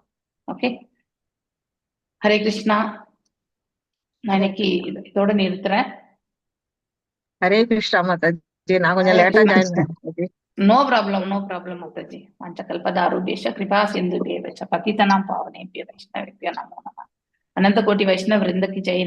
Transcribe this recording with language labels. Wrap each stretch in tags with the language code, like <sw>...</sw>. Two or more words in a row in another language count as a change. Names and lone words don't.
<ta>ஓகே, ஹரே கிருஷ்ணா. நான் இன்னைக்கு இதோட நிறுத்துறேன். ஹரே கிருஷ்ணா மாதாஜி, நான் கொஞ்சம் லேட்டா ஜாயின் பண்ணேன்.</ta> <en>no problem</en> <ta>மாதாஜி.</ta> <sa>वाञ्छाकल्पतरुभ्यश्च कृपा सिन्धु एवच பतितनां पावनेभ्यो वैष्णवेभ्यो नमो नमः.</sa> <hi>अनंत कोटि वैष्णव वृंद की जय.</hi>